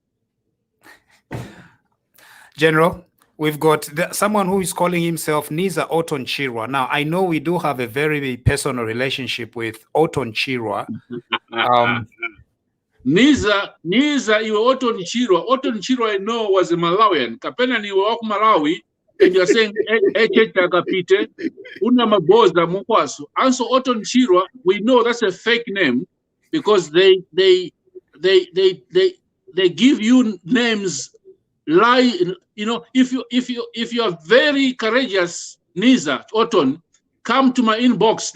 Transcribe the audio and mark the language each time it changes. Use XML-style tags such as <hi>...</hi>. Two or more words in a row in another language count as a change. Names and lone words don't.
<en>General, we've got someone who is calling himself Niza Oton Chirwa. Now, I know we do have a very personal relationship with Oton Chirwa.</en> <tum>Niza iwe Oton Chirwa. Oton Chirwa,</tum> <en>I know, was a Malawian.</en> <tum>Kapena ni wa Malawi,</tum> <en>and you're saying</en> <tum>Takapite, una maboza mukwasu.</tum> <en>And so Oton Chirwa, we know that's a fake name because they give you names. Lie, if you are very courageous, Niza Oton, come to my inbox.</en>